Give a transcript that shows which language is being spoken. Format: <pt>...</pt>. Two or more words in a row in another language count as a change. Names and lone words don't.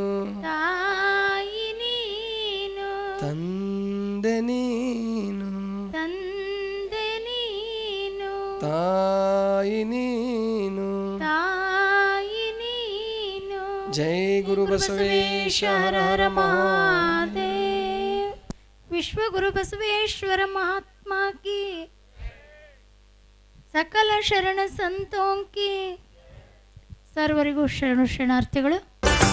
<kn>ತಾಯಿ ನೀನು ತಂದೆ ನೀನು ತಂದೆ ನೀನು ತಾಯಿ ನೀನು ತಾಯಿ ನೀನು ಜೈ ಗುರು ಬಸವೇಶ ಹರ ಹರ</kn> <hi>महादेव विश्व गुरु बसवेश्वर महात्मा की सकल शरण संतों की</hi> <kn>ಸರ್ವರಿಗೂ ಶರಣಾರ್ಥಿಗಳು.</kn>